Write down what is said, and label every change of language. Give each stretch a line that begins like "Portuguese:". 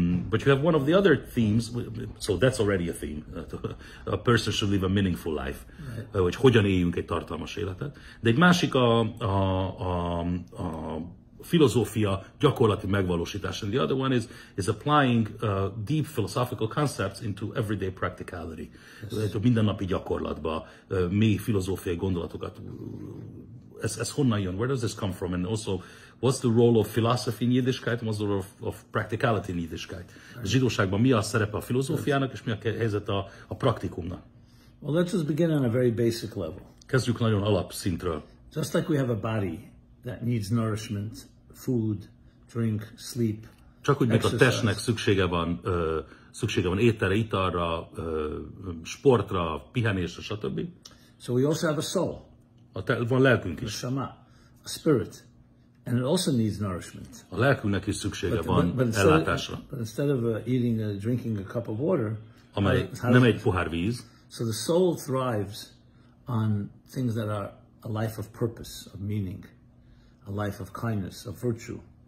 English: But you have one of the other themes, so that's already a theme. A person should live a meaningful life.
Hungarian: Hogy hogyan éljünk egy tartalmas életet. De egy másik a filozófia gyakorlati megvalósítás.
English: And the other one is applying deep philosophical concepts into everyday practicality. Yes.
Hungarian: Mindennapi gyakorlatba mély filozófiai gondolatokat. Ez honnan jön?
English: Where does this come from? And also, what's the role of philosophy in Yiddishkeit, and what's the role of practicality in Yiddishkeit?
Hungarian: A zsidóságban mi a szerepe a filozófiának, és mi a helyzet a praktikumnak?
English: Well, let's just begin on a very basic level.
Hungarian: Kezdjük nagyon alapszintről.
English: Just like we have a body that needs nourishment, food, drink, sleep.
Hungarian: Csak úgy, mint a testnek szüksége van ételre, italra, sportra, pihenésre, stb.
English: So we also have a soul.
Hungarian: Van lelkünk is.
English: A shama, a spirit. And it also needs nourishment.
Hungarian: A lelkünknek is szüksége van ellátásra.
English: But instead of drinking a cup of water,
Hungarian: amely nem egy pohár víz.
English: So the soul thrives on things that are a life of purpose, of meaning, a life of kindness, of virtue.